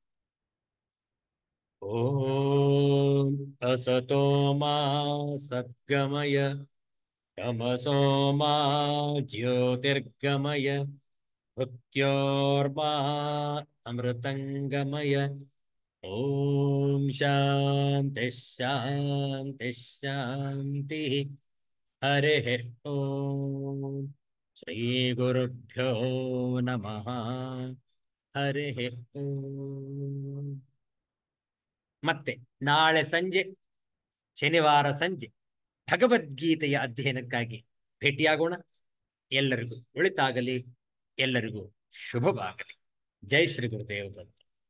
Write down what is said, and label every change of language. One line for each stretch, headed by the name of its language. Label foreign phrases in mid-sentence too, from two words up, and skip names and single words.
Sanskrit: ಓಂ ಅಸತೋ ಮಾ ಸದ್ಗಮಯ, ತಮಸೋ ಮಾ ಜ್ಯೋತಿರ್ಗಮಯ, ಮೃತ್ಯೋರ್ಮಾ ಅಮೃತಂಗಮಯ. ಓಂ ಶಾಂತಿ ಶಾಂತಿ ಶಾಂತಿ. ಹರಿ ಓಂ. ಶ್ರೀ ಗುರುಭ್ಯೋ ನಮಃ. ಹರಿ ಓಂ.
Kannada: ಮತ್ತೆ ನಾಳೆ ಸಂಜೆ, ಶನಿವಾರ ಸಂಜೆ ಭಗವದ್ಗೀತೆಯ ಅಧ್ಯಯನಕ್ಕಾಗಿ ಭೇಟಿಯಾಗೋಣ. ಎಲ್ಲರಿಗೂ ಒಳಿತಾಗಲಿ, ಎಲ್ಲರಿಗೂ ಶುಭವಾಗಲಿ. ಜೈ ಶ್ರೀ ಗುರುದೇವ ದತ್ತ.